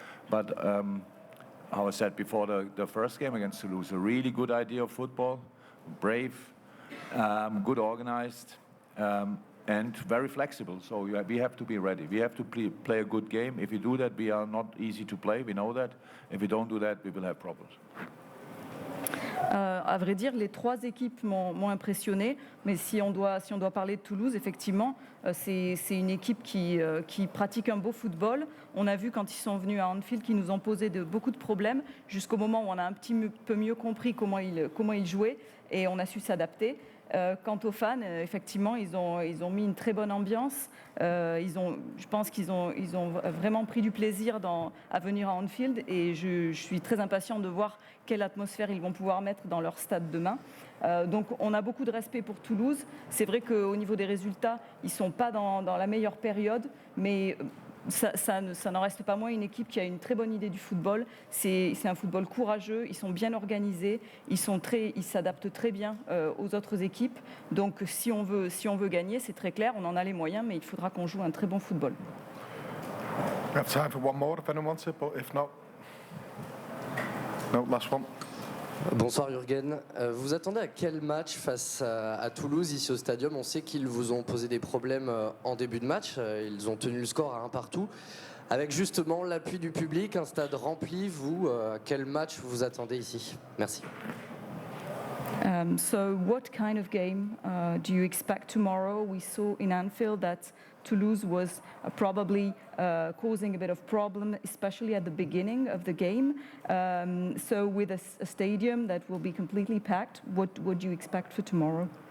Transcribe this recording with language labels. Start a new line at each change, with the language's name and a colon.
English: But how I said before the first game against Toulouse, a really good idea of football, brave, good organized, and very flexible. So we have to be ready. We have to play a good game. If we do that, we are not easy to play. We know that. If we don't do that, we will have problems.
French: À vrai dire, les trois équipes m'ont impressionné, mais si on doit parler de Toulouse, effectivement, c'est une équipe qui pratique un beau football. On a vu quand ils sont venus à Anfield qu'ils nous ont posé beaucoup de problèmes, jusqu'au moment où on a un petit peu mieux compris comment ils jouaient et on a su s'adapter. Quant aux fans, effectivement, ils ont mis une très bonne ambiance. Je pense qu'ils ont vraiment pris du plaisir à venir à Anfield et je suis très impatient de voir quelle atmosphère ils vont pouvoir mettre dans leur stade demain. Donc on a beaucoup de respect pour Toulouse. C'est vrai qu'au niveau des résultats, ils ne sont pas dans la meilleure période, mais ça n'en reste pas moins une équipe qui a une très bonne idée du football. C'est un football courageux, ils sont bien organisés, ils s'adaptent très bien aux autres équipes. Donc si on veut gagner, c'est très clair, on en a les moyens, mais il faudra qu'on joue un très bon football.
English: We have time for one more if anyone wants it, but if not, no, last one.
French: Bonsoir Jurgen. Vous attendez à quel match face à Toulouse ici au stadium? On sait qu'ils vous ont posé des problèmes en début de match. Ils ont tenu le score à 1-1. Avec justement l'appui du public, un stade rempli, vous, à quel match vous attendez ici? Merci.
English: So what kind of game do you expect tomorrow? We saw in Anfield that Toulouse was probably causing a bit of problem, especially at the beginning of the game. So with a stadium that will be completely packed, what would you expect for tomorrow?